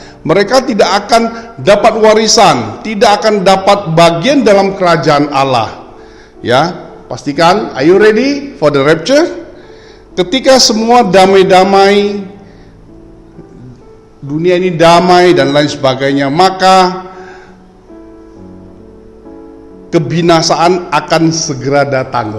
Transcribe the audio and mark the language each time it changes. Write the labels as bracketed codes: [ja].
[id] Mereka tidak akan dapat warisan, tidak akan dapat bagian dalam kerajaan Allah. Ya, pastikan, [en] are you ready for the rapture? [id] Ketika semua damai-damai, dunia ini damai dan lain sebagainya, maka kebinasaan akan segera datang.